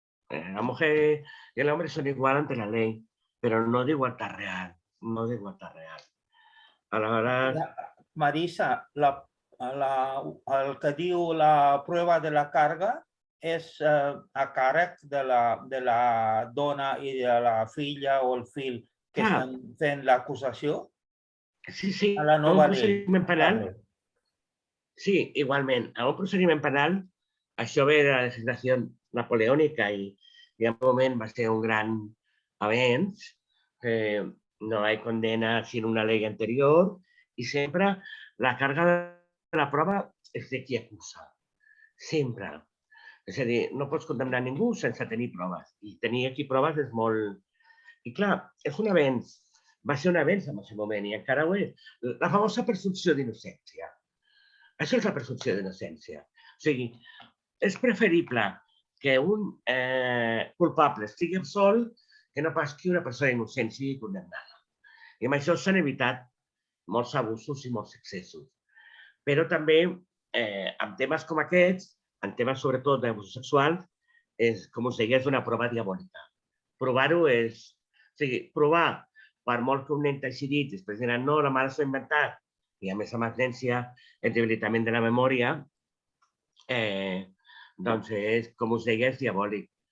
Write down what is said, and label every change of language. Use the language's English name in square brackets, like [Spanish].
[Spanish] La mujer y el hombre son igual ante la ley, pero no de igualdad real. No de igualdad real. [Catalan] Aleshores... Marisa, el que diu la prova de la càrrega és a càrrec de la dona i de la filla o el fill que estan fent l'acusació? Sí, sí. A la nova llei. Sí, igualment. En un procediment penal, això ve de la legislació napoleònica i en un moment va ser un gran avenç, que [Spanish] no hay condena sin una ley anterior y siempre [Catalan] la carga de la prova és de qui acusa. Sempre. És a dir, no pots condemnar ningú sense tenir proves. I tenir aquí proves és molt... I clar, és un avenç. Va ser un avenç en aquest moment i encara ho és. La famosa presumpció d'innocència. Això és la presumpció d'innocència. O sigui, és preferible que un culpable estigui absolt que no pas que una persona innocent sigui condemnada. I amb això s'han evitat molts abusos i molts excessos. Però també, en temes com aquests, en temes sobretot d'abusos sexuals, com us deia, és una prova diabòlica. Provar-ho és... O sigui, provar, per molt que un nen t'hagi dit, després diran, no, la mare s'ho ha inventat, i a més amb l'absència, el debilitament de la memòria, doncs és, com us deia, és diabòlic.